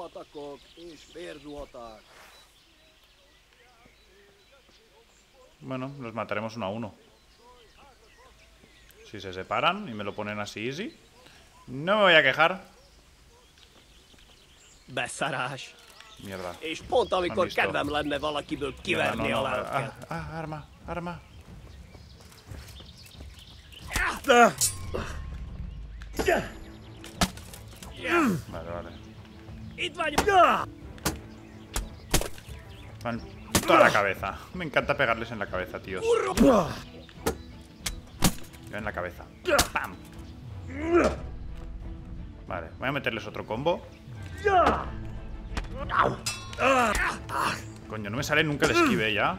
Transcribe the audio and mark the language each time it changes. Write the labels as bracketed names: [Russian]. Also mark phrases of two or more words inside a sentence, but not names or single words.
[Spanish] Bueno, los mataremos uno a uno. Si se separan y me lo ponen así easy, no me voy a quejar. [Hungarian] Beszarás. [Spanish] Mierda. [Hungarian] És pont amikor [Spanish] visto. [Hungarian] kedvem lenne valakiből kiverni a lelket. [Spanish] Arma, arma. Vale, vale. [Hungarian] Itt vagy! [Spanish] Van toda la cabeza. Me encanta pegarles en la cabeza, tíos. En la cabeza. ¡Pam! Vale, voy a meterles otro combo. Coño, no me sale nunca el esquive ya.